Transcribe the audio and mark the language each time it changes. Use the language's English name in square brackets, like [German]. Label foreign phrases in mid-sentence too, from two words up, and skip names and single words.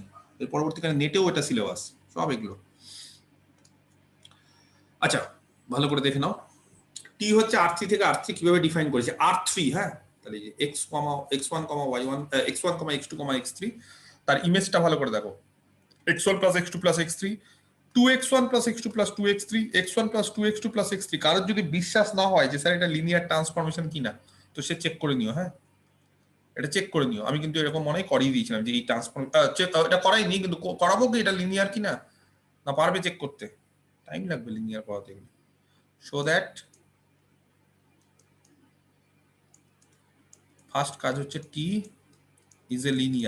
[Bangla] এর পরবর্তীকালে নেটেও এটা সিলেবাস সব এগুলো। আচ্ছা, ভালো করে দেখে নাও। টি হচ্ছে R3 থেকে R3 কিভাবে ডিফাইন করেছে? R3, হ্যাঁ, তাহলে x1, y1, x1, x2, x3, তার ইমেজটা ভালো করে দেখো। [English] x1 plus x2 plus x3, 2x1 plus x2 plus 2x3, x1 plus 2x2 plus x3। [Bangla] কারোর যদি বিশ্বাস না হয় যে স্যার এটা [English] linear transformation [Bangla] কিনা, তো সে চেক করে নিও, হ্যাঁ, এটা চেক করে নিও। আমি কিন্তু এরকম মনে করিয়ে দিয়েছিলাম যে এই ট্রান্সফর্ম এটা করাইনি, কিন্তু করাবো কি এটা লিনিয়ার কিনা, না পারবে চেক করতে? টাইম লাগবে লিনিয়ার করাতে গেলে। [English] so that first [Bangla] কাজ হচ্ছে [English] T is a linear.